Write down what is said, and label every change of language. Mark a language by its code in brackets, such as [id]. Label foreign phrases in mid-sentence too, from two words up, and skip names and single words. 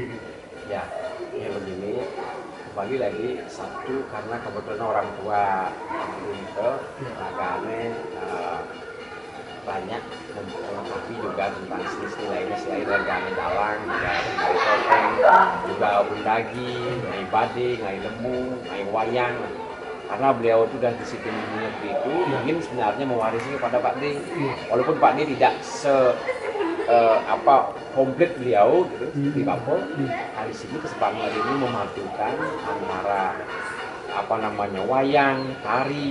[id] Ya, begini. Kembali lagi satu karena kebetulan orang tua itu agaknya banyak mengetahui juga tentang seni lainnya selain dari gane dalang, juga dari topeng, juga undagi, [ban] ngai bade, ngai lembu, ngai wayang. [id] Karena beliau itu sudah disiplin seperti itu, ingin sebenarnya mewarisi kepada Pak D. Walaupun Pak D tidak komplit beliau gitu, di Papua. Di sini kesempatan ini memadukan antara wayang, tari.